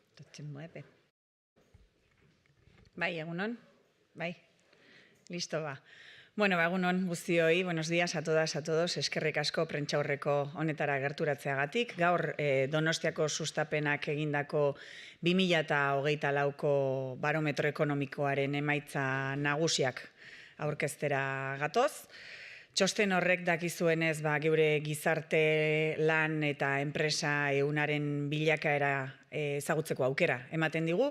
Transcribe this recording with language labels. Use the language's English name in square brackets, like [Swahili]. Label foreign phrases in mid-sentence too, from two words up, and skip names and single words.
[Spanish] Se mueve. [Basque] Bai, egunon. Bai. Listo, ba. Bueno, egunon guztioi, [Spanish] buenos días a todas, a todos. [Basque] Eskerrik asko prentsaurreko honetara gerturatzeagatik. Gaur Donostiako sustapenak egindako 2024ko barometro ekonomikoaren emaitza nagusiak aurkeztera gatoz. Txosten horrek dakizuenez, geure gizarte lan eta enpresa ehunaren bilakaera ezagutzeko aukera ematen digu.